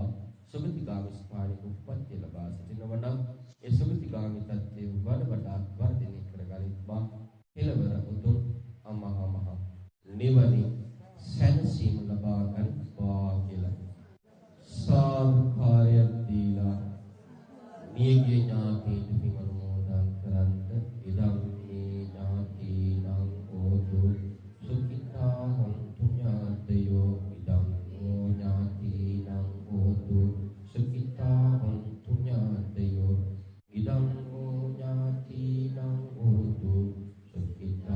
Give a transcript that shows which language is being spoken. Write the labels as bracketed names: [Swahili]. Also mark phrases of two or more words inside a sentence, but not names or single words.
[Sinhala] සුගතිගාමී ස්ථානික උප්පත්ති ලබා සිටිනවා නම් ඒ සුගතිගාමී තත්ත්වය වඩා වර්ධනය කරගනිත්වා. කෙලවර උතුම් අමහා මහ නිවනින් සැනසීම ලබා ගනිත්වා කියලා සාදුකාරයක් දීලා නියගිය ඥාතීන් පින් අනුමෝදන් කරන්ට [Pali] ඉදම් මේ ඥාතීනං හෝතු සුඛිතා හොන්තු ඥාතයෝ ඉදම් නෝ ඥාතීනං හෝතු සුඛිතා හොන්තු ඥාතයෝ ඉදම් නෝ ඥාතීනං හෝතු සුඛිතා